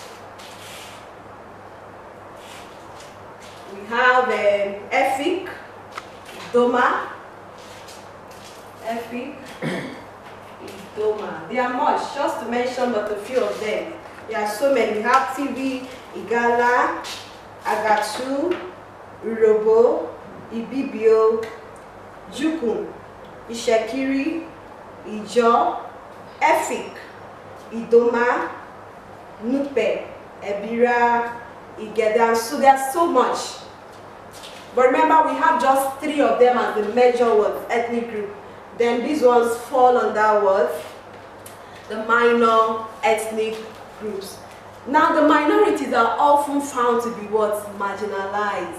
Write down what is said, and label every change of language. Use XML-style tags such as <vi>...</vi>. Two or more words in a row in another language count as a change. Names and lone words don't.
<en>We have Efik, Doma. Efik, Idoma. There are much, just to mention but a few of them. There are so many. We have TV, Igala, Agatu, Urobo, Ibibio, Jukun, Ishekiri, Ijo, Efik, Idoma, Nupe, Ebira, Igeda. So there's so much. But remember, we have just 3 of them as the major ethnic group. Then these ones fall under the minor ethnic groups. Now the minorities are often found to be marginalized.</en>